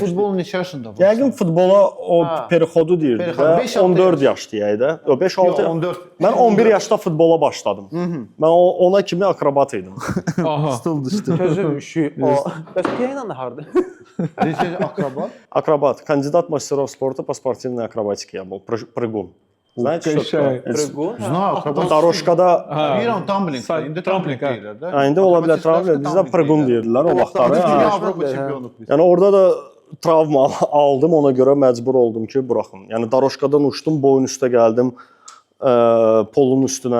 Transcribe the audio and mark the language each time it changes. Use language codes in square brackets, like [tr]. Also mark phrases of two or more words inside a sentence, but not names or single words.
[az] futbol neçə yaşında var? Yəqin futbola o perixodu deyirdi Perixod, də, beş, altı 14 yaş deyək də. Yox, 5-6. 14. Mən 11 yaşda futbola başladım. Mən ona kimi akrobat idim. Aha. Stul düşdü. Sözüm şu. Bəs piano harda? Necə akrobat? Akrobat, [ru] кандидат мастеров спорта по спортивной акробатике я был, прыгун. Знаете, что [az] Qəşəng. [ru] такое? Prego. Знаю, [az] akrobat. Daroşkada, Bilirəm, tumbling. İndi tumbling deyirlər də. indi ola bilər travma, bizdə prıgun deyirdilər o vaxtları. Dünya Ha. Avropa çempionu biz. Yəni orada da travma aldım, ona görə məcbur oldum ki, buraxım. Yəni daroşkadan uçdum, boyun üstə gəldim polun üstünə.